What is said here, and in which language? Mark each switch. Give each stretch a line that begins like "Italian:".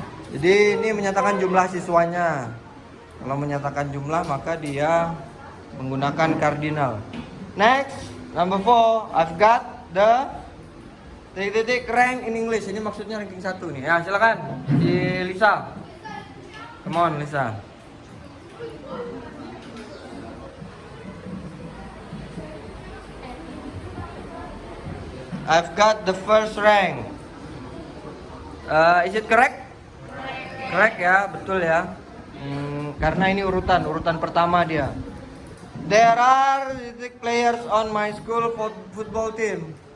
Indonesian: Jadi ini menyatakan jumlah siswanya. Kalau menyatakan jumlah maka dia menggunakan kardinal.
English: Next, number 4. I've got the
Indonesian: titik-titik
English: rank in English.
Indonesian: Ini maksudnya ranking 1 nih. Ya, silakan. Di Lisa.
English: Come on, Lisa. I've got the first rank. Is it correct? Correct ya,
Indonesian: betul ya. Karena ini urutan pertama dia.
English: There are players on my school football team.